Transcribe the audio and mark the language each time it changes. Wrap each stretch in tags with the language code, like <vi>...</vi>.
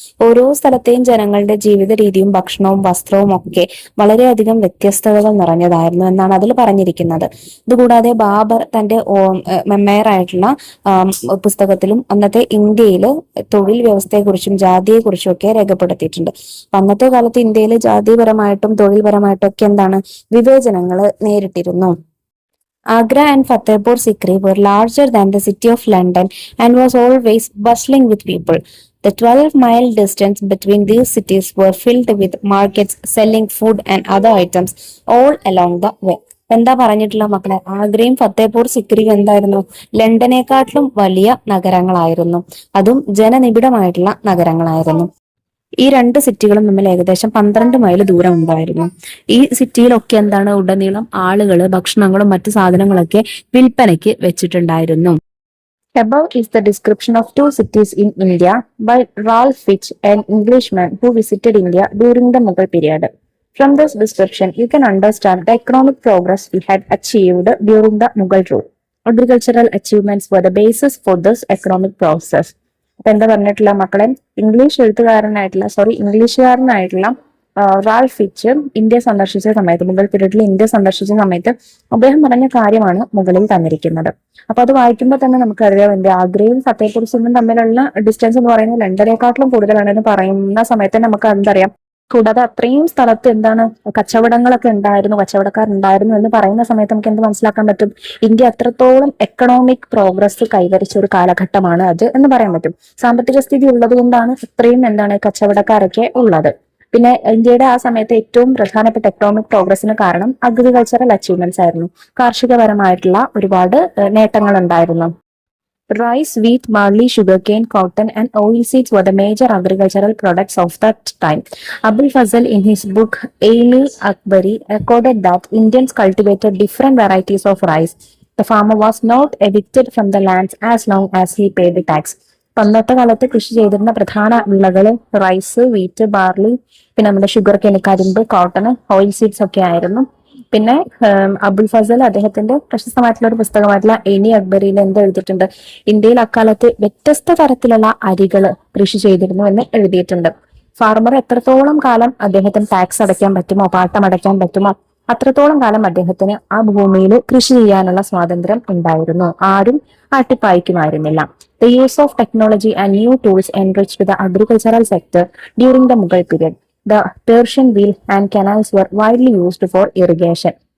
<ml>ഓരോ സ്ഥലത്തെയും ജനങ്ങളുടെ ജീവിത രീതിയും ഭക്ഷണവും വസ്ത്രവും ഒക്കെ വളരെയധികം വ്യത്യസ്തതകൾ നിറഞ്ഞതായിരുന്നു എന്നാണ് അതിൽ പറഞ്ഞിരിക്കുന്നത്. ഇതുകൂടാതെ ബാബർ തന്റെ മെമ്മയറായിട്ടുള്ള പുസ്തകത്തിലും അന്നത്തെ ഇന്ത്യയിൽ തൊഴിൽ വ്യവസ്ഥയെക്കുറിച്ചും ജാതിയെക്കുറിച്ചും ഒക്കെ രേഖപ്പെടുത്തിയിട്ടുണ്ട്. അന്നത്തെ കാലത്ത് ഇന്ത്യയിൽ ജാതിപരമായിട്ടും തൊഴിൽപരമായിട്ടും ഒക്കെ എന്താണ് വിവേചനങ്ങൾ നേരിട്ടിരുന്നു.</ml> <en>Agra and Fatehpur Sikri were larger than the city of London and was always bustling with people. The 12-mile distance between these cities were filled with markets selling food and other items all along the way.</en> <ml>എന്താ പറഞ്ഞിട്ടുള്ള മക്കളെ, ആഗ്രയും ഫത്തേപൂർ സിക്രിയും എന്തായിരുന്നു? ലണ്ടനേക്കാട്ടിലും വലിയ നഗരങ്ങളായിരുന്നു. അതും ജനനിബിഡമായിട്ടുള്ള നഗരങ്ങളായിരുന്നു. ഈ രണ്ട് സിറ്റികളും തമ്മിൽ ഏകദേശം 12 മൈൽ ദൂരം ഉണ്ടായിരുന്നു. ഈ സിറ്റിയിലൊക്കെ എന്താണ് ഉടനീളം ആളുകള് ഭക്ഷണങ്ങളും മറ്റു സാധനങ്ങളൊക്കെ വിൽപ്പനയ്ക്ക് വെച്ചിട്ടുണ്ടായിരുന്നു.</ml> <en>Above is the description of two cities in India by Ralph Fitch, an Englishman who visited India during the Mughal period. From this description, you can understand the economic progress we had achieved during the Mughal rule. Agricultural achievements were the basis for this economic process.</en> <ml>അപ്പൊ എന്താ പറഞ്ഞിട്ടുള്ള മക്കളെ, ഇംഗ്ലീഷുകാരനായിട്ടുള്ള Ralph Fitch India സന്ദർശിച്ച സമയത്ത്, മുഗൾ പീരീഡിൽ India സന്ദർശിച്ച സമയത്ത് അദ്ദേഹം പറഞ്ഞ കാര്യമാണ് മുകളിൽ തന്നിരിക്കുന്നത്. അപ്പൊ അത് വായിക്കുമ്പോൾ തന്നെ നമുക്കറിയാം എന്റെ ആഗ്രയും ഫത്തേപൂർ സിംഗും തമ്മിലുള്ള ഡിസ്റ്റൻസ് എന്ന് പറയുന്നത് ലണ്ടനേക്കാട്ടിലും കൂടുതലാണെന്ന് പറയുന്ന സമയത്ത് നമുക്ക് എന്തറിയാം. കൂടാതെ അത്രയും സ്ഥലത്ത് എന്താണ് കച്ചവടങ്ങളൊക്കെ ഉണ്ടായിരുന്നു, കച്ചവടക്കാരുണ്ടായിരുന്നു എന്ന് പറയുന്ന സമയത്ത് നമുക്ക് എന്ത് മനസ്സിലാക്കാൻ പറ്റും? ഇന്ത്യ അത്രത്തോളം എക്കണോമിക് പ്രോഗ്രസ് കൈവരിച്ച ഒരു കാലഘട്ടമാണ് അത് എന്ന് പറയാൻ പറ്റും. സാമ്പത്തിക സ്ഥിതി ഉള്ളത് കൊണ്ടാണ് ഇത്രയും എന്താണ് കച്ചവടക്കാരൊക്കെ ഉള്ളത്. പിന്നെ ഇന്ത്യയുടെ ആ സമയത്ത് ഏറ്റവും പ്രധാനപ്പെട്ട എക്കണോമിക് പ്രോഗ്രസിന് കാരണം അഗ്രികൾച്ചറൽ അച്ചീവ്മെന്റ്സ് ആയിരുന്നു. കാർഷികപരമായിട്ടുള്ള ഒരുപാട് നേട്ടങ്ങൾ ഉണ്ടായിരുന്നു.</ml> <en>Rice, wheat, barley, sugarcane, cotton, and oilseeds were the major agricultural products of that time. Abul Fazl, in his book Aini Akbari, recorded that Indians cultivated different varieties of rice. The farmer was not evicted from the lands as long as he paid the tax.</en> <ml>അന്നത്തെ കാലത്ത് കൃഷി ചെയ്തിരുന്ന പ്രധാന വിളകൾ rice, wheat, barley, പിന്നെ നമ്മുടെ sugar cane, കരിമ്പ്, cotton, oil seeds ഒക്കെ ആയിരുന്നു. പിന്നെ അബുൽ ഫസൽ അദ്ദേഹത്തിന്റെ പ്രശസ്തമായിട്ടുള്ള ഒരു പുസ്തകമായിട്ടുള്ള എനി അക്ബറിയിൽ എന്ത് എഴുതിയിട്ടുണ്ട്? ഇന്ത്യയിൽ അക്കാലത്ത് വ്യത്യസ്ത തരത്തിലുള്ള അരികൾ കൃഷി ചെയ്തിരുന്നു എന്ന് എഴുതിയിട്ടുണ്ട്. ഫാർമർ എത്രത്തോളം കാലം അദ്ദേഹത്തിന് ടാക്സ് അടയ്ക്കാൻ പറ്റുമോ, പാട്ടം അടയ്ക്കാൻ പറ്റുമോ, അത്രത്തോളം കാലം അദ്ദേഹത്തിന് ആ ഭൂമിയിൽ കൃഷി ചെയ്യാനുള്ള സ്വാതന്ത്ര്യം ഉണ്ടായിരുന്നു. ആരും ആട്ടിപ്പായിക്കുമായിരുന്നില്ല.</ml> <en>The use of technology and new tools enriched the agricultural sector during the Mughal period. The Persian wheel and canals were widely used for irrigation.</en>